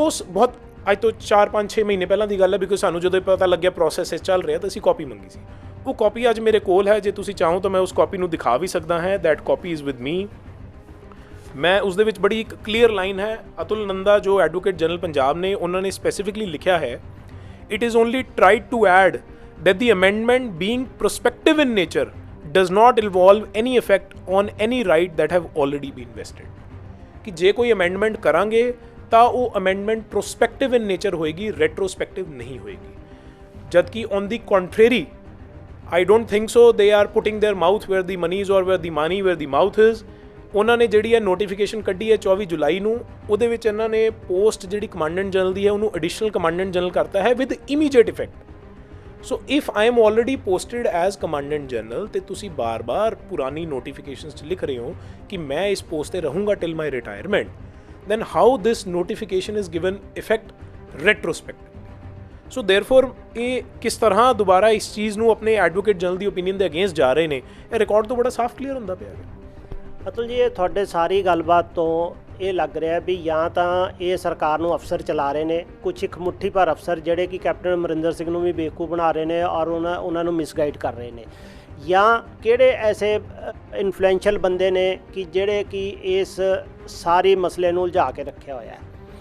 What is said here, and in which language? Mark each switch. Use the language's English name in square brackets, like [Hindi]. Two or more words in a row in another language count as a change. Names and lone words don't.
[Punjabi] ਉਸ ਬਹੁਤ ਅੱਜ ਤੋਂ 4-5-6 ਮਹੀਨੇ ਪਹਿਲਾਂ ਦੀ ਗੱਲ ਹੈ, ਬਿਕੋਜ਼ ਸਾਨੂੰ ਜਦੋਂ ਪਤਾ ਲੱਗਿਆ ਪ੍ਰੋਸੈਸ ਚੱਲ ਰਿਹਾ ਤਾਂ ਅਸੀਂ ਕਾਪੀ ਮੰਗੀ ਸੀ। ਉਹ ਕਾਪੀ ਅੱਜ ਮੇਰੇ ਕੋਲ ਹੈ, ਜੇ ਤੁਸੀਂ ਚਾਹੋ ਤਾਂ ਮੈਂ ਉਸ ਕਾਪੀ ਨੂੰ ਦਿਖਾ ਵੀ ਸਕਦਾ ਹਾਂ। [English] that copy is with me. [Punjabi] ਮੈਂ ਉਸ ਦੇ ਵਿੱਚ ਬੜੀ ਇੱਕ ਕਲੀਅਰ ਲਾਈਨ ਹੈ, ਅਤੁਲ ਨੰਦਾ ਜੋ ਐਡਵੋਕੇਟ ਜਨਰਲ ਪੰਜਾਬ ਨੇ, ਉਹਨਾਂ ਨੇ ਸਪੈਸੀਫਿਕਲੀ ਲਿਖਿਆ ਹੈ, [English] it is only tried to add that the amendment being prospective in nature does not involve any effect on any right that have already been vested। [Punjabi] ਕਿ ਜੇ ਕੋਈ ਅਮੈਂਡਮੈਂਟ ਕਰਾਂਗੇ ਤਾਂ ਉਹ ਅਮੈਂਡਮੈਂਟ [English] prospective in nature [Punjabi] ਹੋਏਗੀ, ਰੈਟਰੋਸਪੈਕਟਿਵ ਨਹੀਂ ਹੋਏਗੀ। ਜਦ ਕਿ [English] on the contrary I don't think so they are putting their mouth where the money is or where the money where the mouth is। [Punjabi] ਉਹਨਾਂ ਨੇ ਜਿਹੜੀ ਹੈ ਨੋਟੀਫਿਕੇਸ਼ਨ ਕੱਢੀ ਹੈ 24 ਜੁਲਾਈ ਨੂੰ, ਉਹਦੇ ਵਿੱਚ ਇਹਨਾਂ ਨੇ ਪੋਸਟ ਜਿਹੜੀ ਕਮਾਂਡੈਂਟ ਜਨਰਲ ਦੀ ਹੈ ਉਹਨੂੰ ਐਡੀਸ਼ਨਲ ਕਮਾਂਡੈਂਟ ਜਨਰਲ ਕਰਤਾ ਹੈ [English] with immediate effect. so if I am already posted as commandant general [Punjabi] ਤੇ ਤੁਸੀਂ ਬਾਰ-ਬਾਰ ਪੁਰਾਣੀ ਨੋਟੀਫਿਕੇਸ਼ਨਸ 'ਚ ਲਿਖ ਰਹੇ ਹੋ ਕਿ ਮੈਂ ਇਸ ਪੋਸਟ ਤੇ ਰਹੂੰਗਾ [English] till my retirement, then how this notification is given effect retrospectively? so therefore [Punjabi] ਇਹ ਕਿਸ ਤਰ੍ਹਾਂ ਦੁਬਾਰਾ ਇਸ ਚੀਜ਼ ਨੂੰ ਆਪਣੇ ਐਡਵੋਕੇਟ ਜਨਰਲ ਦੀ ਓਪੀਨੀਅਨ ਦੇ ਅਗੇਂਸਟ ਜਾ ਰਹੇ ਨੇ, ਇਹ ਰਿਕਾਰਡ ਤੋਂ ਬੜਾ ਸਾਫ਼ ਕਲੀਅਰ ਹੁੰਦਾ ਪਿਆ ਹੈ। ਅਤੁਲ ਜੀ, ਇਹ ਤੁਹਾਡੇ ਸਾਰੀ ਗੱਲਬਾਤ ਤੋਂ ਇਹ ਲੱਗ ਰਿਹਾ ਵੀ ਜਾਂ ਤਾਂ ਇਹ ਸਰਕਾਰ ਨੂੰ ਅਫਸਰ ਚਲਾ ਰਹੇ ਨੇ, ਕੁਝ ਇੱਕ ਮੁੱਠੀ ਭਰ ਅਫਸਰ ਜਿਹੜੇ ਕਿ ਕੈਪਟਨ ਅਮਰਿੰਦਰ ਸਿੰਘ ਨੂੰ ਵੀ ਬੇਵਕੂਫ ਬਣਾ ਰਹੇ ਨੇ ਔਰ ਉਹਨਾਂ ਨੂੰ ਮਿਸਗਾਈਡ ਕਰ ਰਹੇ ਨੇ, ਜਾਂ ਕਿਹੜੇ ਐਸੇ ਇਨਫਲੂਐਂਸ਼ੀਅਲ ਬੰਦੇ ਨੇ ਕਿ ਜਿਹੜੇ ਕਿ ਇਸ ਸਾਰੇ ਮਸਲੇ ਨੂੰ ਉਲਝਾ ਕੇ ਰੱਖਿਆ ਹੋਇਆ ਹੈ।